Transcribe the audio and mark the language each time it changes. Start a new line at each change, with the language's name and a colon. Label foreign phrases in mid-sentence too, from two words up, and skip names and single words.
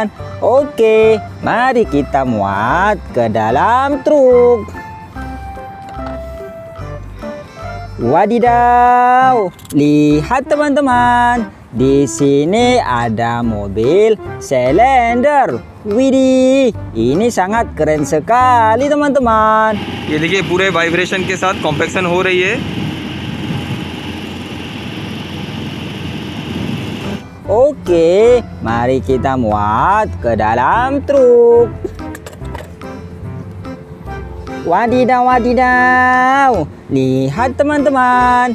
Indonesian: Oke, mari kita muat ke dalam truk. Wadidaw, lihat teman-teman. Di sini ada mobil Cylinder. Widih, ini sangat keren sekali teman-teman.
Hindi: ये देखिए पूरे वाइब्रेशन के साथ कॉम्पैक्शन हो रही है।
Indonesian: Oke, mari kita muat ke dalam truk. Wadidaw, wadidaw. Lihat teman-teman.